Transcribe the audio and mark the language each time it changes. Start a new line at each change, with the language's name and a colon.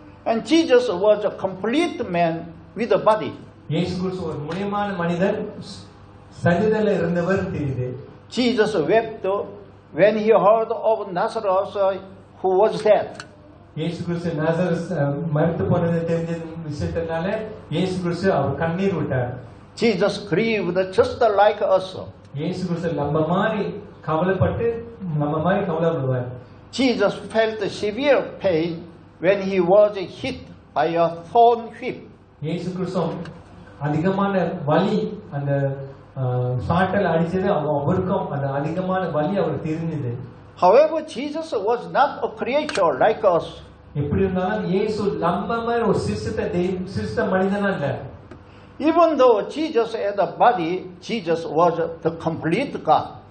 English: And Jesus was a complete man with a body.
Tamil: இயேசு கிறிஸ்து ஒரு முழுமையான மனிதன், சரீரத்தில் இருந்தவர் தெரியுது.
English: Jesus wept when he heard of Lazarus who was dead.
Tamil: இயேசு கிறிஸ்து நாசரஸ் மரித்து போனது தெரிஞ்ச விஷயத்தினால இயேசு கிறிஸ்து அவர் கண்ணீர் விட்டார்.
English: Jesus grieved just like us.
Tamil: இயேசு கிறிஸ்து நம்ம மாதிரி கவலைப்பட்டு நம்ம மாதிரி கவலைப்படுவார்.
English: Jesus felt severe pain when he was hit by a thorn whip.
Tamil: இயேசு கிறிஸ்து அதிகமான வலி, அந்த சாட்டல் அடிச்சது அவருக்கும் அந்த அதிகமான வலி அவர் தெரிஞ்சது.
English: However, Jesus was not a creature like us.
Tamil: எப்படி இருந்தாலும் இயேசு நம்ம மாதிரி ஒரு சிருஷ்ட மனிதனா இல்ல.
English: Even though Jesus had a body, Jesus was the complete God.